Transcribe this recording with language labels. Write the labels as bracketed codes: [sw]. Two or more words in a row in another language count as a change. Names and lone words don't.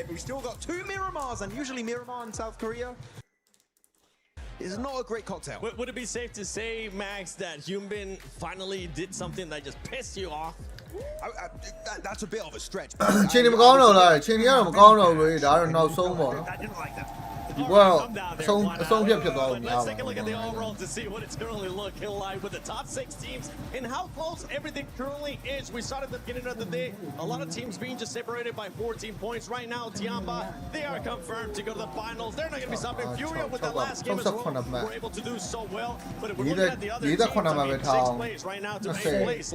[en] We've still got 2 Miramars, and usually Miramar in South Korea is not a great cocktail. Would it be safe to say, Max, that Yumbin finally did something that just pissed you off? That's a bit of a stretch. Chinny McConnell, Chinny McConnell, I don't know so much. I didn't like that. [my] ဒီဘောအဆုံးဖြတ်ဖြစ်သွားလို့မရ [en] Let's [my] ဘူး [en] take a look at the overall to see what it's currently looking like with the top 6 teams and how close everything currently is. We saw it at the beginning of the day. A lot of teams being just separated by 14 points. Right now, Tiamba, they are confirmed to go to the finals. They're not going to be stopping. Furia with that last game as well were able to do so well. But if we're looking at the other teams, I mean, 6th place right now to 8th place.